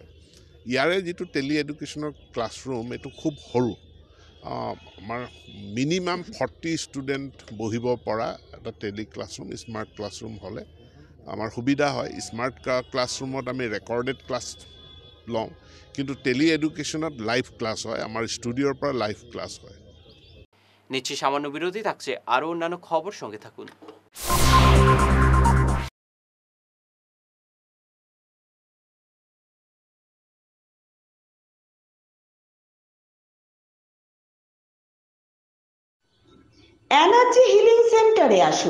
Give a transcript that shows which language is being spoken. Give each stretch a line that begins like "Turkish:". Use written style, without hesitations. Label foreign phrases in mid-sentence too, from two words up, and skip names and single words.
Assamese: ইয়াৰে যিটো
English: tele education classroom
Assamese: এইটো খুব সৰু। আমাৰ মিনিমাম 40 ষ্টুডেণ্ট বহিব পৰা এটা
English: tele classroom, smart classroom
Assamese: হ'লে আমাৰ সুবিধা হয়।
English: smart classroom
Assamese: আমি
English: recorded class
Assamese: লওঁ, কিন্তু
English: tele education live class
Assamese: হয়,
Bangla: আমার স্টুডিওর পর লাইভ ক্লাস হয়। নিচ্ছি সামান্য বিরতি, থাকছে আরও অন্যান্য খবর, সঙ্গে থাকুন। এনার্জি হিলিং সেন্টারে আসুন।